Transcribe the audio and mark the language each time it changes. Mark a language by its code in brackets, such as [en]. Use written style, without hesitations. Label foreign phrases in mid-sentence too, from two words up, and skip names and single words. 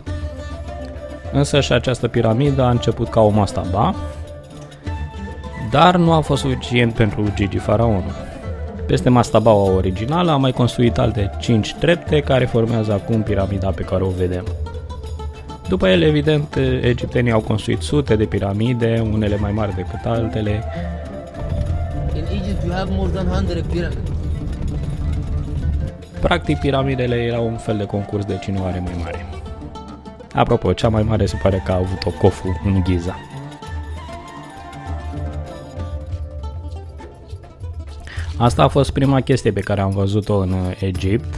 [ro] Însă și această piramidă a început ca o mastaba, dar nu a fost suficient pentru Gigi faraonul. Peste mastabaua originală a mai construit alte 5 trepte care formează acum piramida pe care o vedem. După el, evident, egiptenii au construit sute de piramide, unele mai mari decât altele. [en] In Egypt you have more than 100 pyramids. [ro] Practic, piramidele erau un fel de concurs de cine o are mai mare. Apropo, cea mai mare se pare că a avut-o Khufu în Giza. Asta a fost prima chestie pe care am văzut-o în Egipt.